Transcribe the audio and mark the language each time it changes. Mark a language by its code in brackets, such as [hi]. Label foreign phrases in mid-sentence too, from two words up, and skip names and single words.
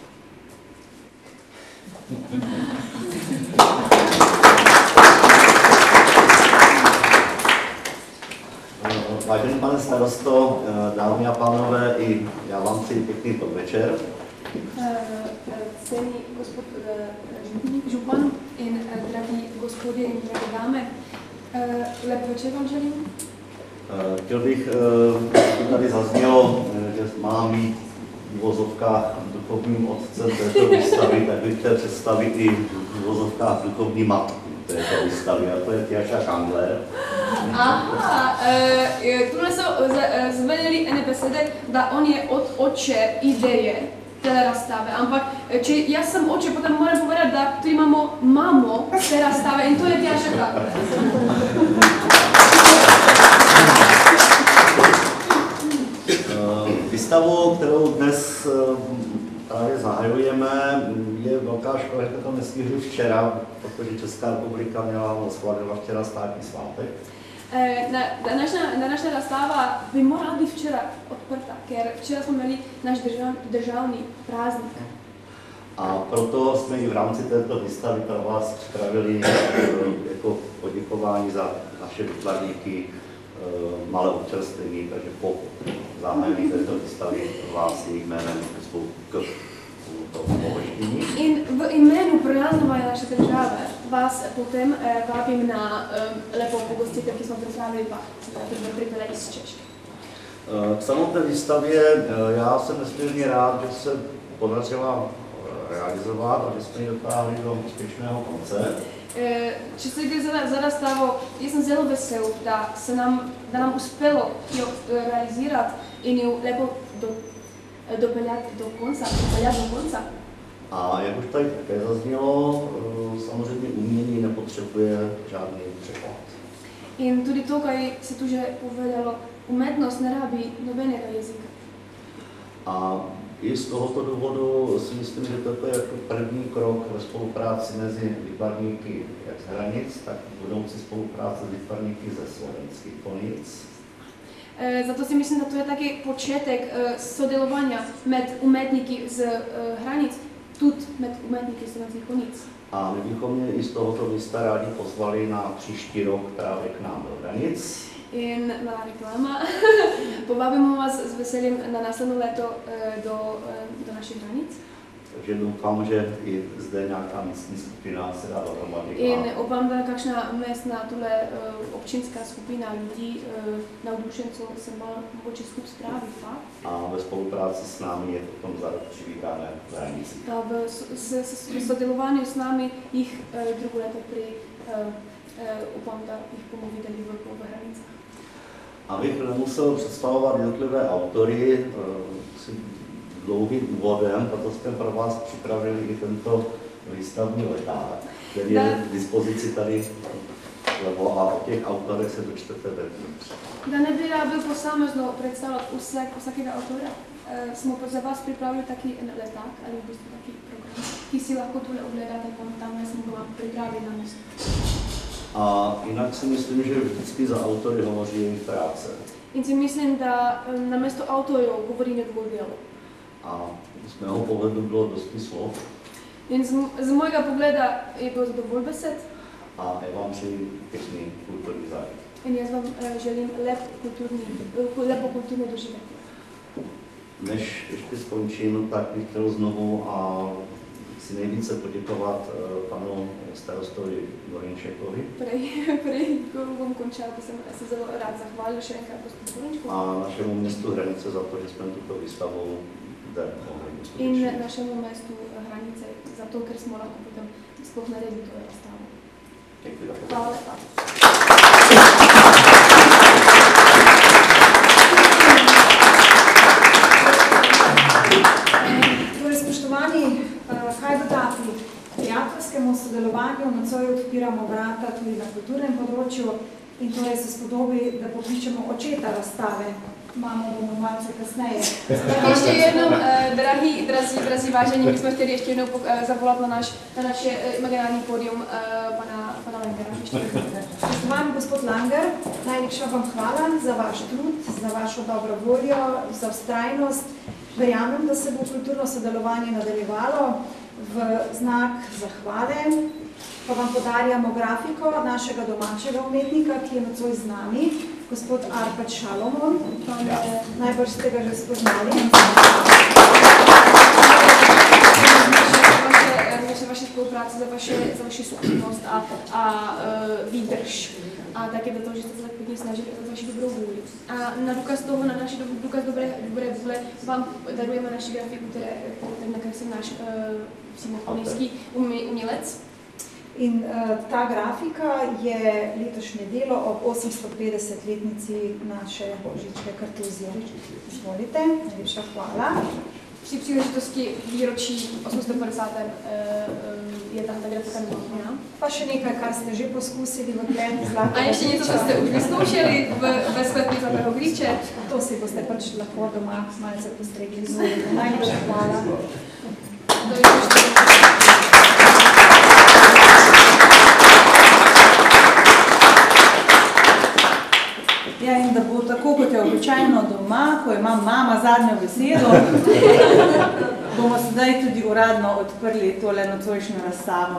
[cs] Vážený pane starosto, dámy a pánové, i já vám přeji pěkný podvečer. [sl] Cený gospod župan in drahý gospody in drahé dámy, lep večer vám želím. [cs] Chtěl bych, tady zaznělo, že mám mít v uvozovkách duchovním otcem této výstavy, tak bych chtěl představit i uvozovkách duchovní matku této výstavy, a to je Tjaša Kangler. [sl] Aha, [cs] tuhle jsou [sl] zvedeli ene besede, da on je od oče ideje té razstave, ampak če jaz sem oče, potem moram povedati, da tu imamo mamo te razstave in to je Tjaša Kangler. [cs] Výstavu, kterou dnes právě zahajujeme, je velká škoda, že to nestihli včera, protože Česká republika měla slavila včera státní svátek. [sl] Današnja razstava bi morala biti včera odprta, ker včera smo imeli naš državni praznik. [cs] A proto jsme i v rámci této výstavy pro vás připravili jako poděkování za naše výtvarníky malé občerstvení, takže po zahájení této výstavy vás jejich jménem pozvu k pohoštění. [sl] In v imenu praznovanja naše države vás potem vabim na lepo pogostitev, ki smo pripravili pa pripravili iz Češke. [cs] K samotné výstavě já jsem nesmírně rád, že se podařila realizovat a že jsme ji dotáhli do úspěšného konce. [sl] Če se gre za razstavo, jaz sem zelo vesel, da nam uspelo jo realizirati in jo lepo dopeljati do konca. [cs] A jak už tady také zaznělo, samozřejmě umění nepotřebuje žádný překlad. [sl] In tudi to, kaj se tu že povedalo, umetnost ne rabi nobenega jezika. [cs] A i z tohoto důvodu si myslím, že toto je jako první krok ve spolupráci mezi výtvarníky jak z hranic, tak budoucí spolupráce s výtvarníky ze slovenských Konic. [sl] Zato si myslím, da to je taki početek sodelovanja med umetniki z hranic, tudi med umetniki [cs] slovenských Konic. A my bychom mě i z tohoto místa rádi pozvali na příští rok právě k nám do Hranic. [sl] In malá reklama. Povabimo vás s veseljem na naslednje leto do našich hranic. [cs] Takže doufám, že i zde nějaká místní skupina se dá dohromady. [sl] In upam, da kakšna mestna tule občinská skupina lidí, navdušenců se mogoče skup spravi, pa? [cs] A ve spolupráci s námi je potom za rok přivítáme v Hranici. [sl] A v sodelovanju [cs] s námi [sl] jich drugo leto upam, da jich bomo videli v Hranicah. [cs] Abych nemusel představovat jednotlivé autory, dlouhým úvodem, proto jsme pro vás připravili i tento výstavní leták, který je k dispozici tady vlevo a o těch autorech se dočtete vevnitř. [sl] Da ne bi rabil posamezno predstavljati vsakega autora, smo za vas pripravili taki letak ali v bistvu taki program, ki si lahko tule ogledate, tam smo ga pripravili na mesto. [cs] A jinak si myslím, že vždycky za autory hovoří jejich práce. [sl] In si myslím, da na mesto autorov govori njegovo delo. [cs] A z mého pohledu bylo dosti slov. [sl] In z mojega pogleda je bilo dovolj besed. [cs] A já vám přeji pěkný kulturní zážitek. [sl] In jaz vam želim lepo kulturno doživetje. [cs] Než ještě skončím, tak bych chtěl znovu a si nejvíce poděkovat panu starostovi Gorinčekovi. [sl] Prej, ko bom končal, bi se zelo rád zahvalil še enkrat gospodu Gorinčku. [cs] A našemu městu Hranice za to, že jsme tuto výstavu zde mohli uskutečnit. [sl] In našemu mestu Hranice za to, ker smo lahko potem sploh naredili to razstavo. [cs] Děkuji za [sl] Hvala lepa. Torej, spoštovani, kaj dodati? Prijateljskemu sodelovanju nocoj odpiramo vrata tudi na kulturnem področju in torej se spodobi, da pokličemo očeta razstave. Mamo bomo malce kasneje. [cs] Ještě jednou, drazí vážení, my jsme chtěli ještě jednou zavolat na naše imaginární pódium pana Langera. [sl] Spoštovani gospod Langer, najlepša vam hvala za vaš trud, za vašo dobro voljo, za vztrajnost. Verjamem, da se bo kulturno sodelovanje nadaljevalo. V znak zahvale pa vam podarjamo grafiko našega domačega umetnika, ki je nocoj z nami, gospod Arpad Šalomon. Najbrž ste ga že spoznali. [cs] Za vaši spolupráci, za vaši schopnost a výdrž. A také za to, že jste se tak hodně snažili za vaši dobrou vůli. A na důkaz toho, na naši důkaz dobré vůle vám darujeme naši grafiku, který nakreslil náš přímo umělec. [sl] In ta grafika je letošnje delo ob 850-letnici naše Božičke Kartuzije. Izvolite, najlepša hvala. [cs] Při příležitosti výročí 850. Je tam ta grafika navržena. [sl] Pa še nekaj, kar ste že poskusili v Gledi Zlatega. [cs] A ještě něco, co jste už vyzkoušeli ve sklepě Zlatého Gříče? [sl] To si boste pač lahko doma malce postregli z vodom. Najlepša hvala. To je to, Ja, in da bo tako, kot je običajno doma, ko ima mama zadnjo besedo, bomo sedaj tudi uradno odprli tole nocojšnjo razstavo.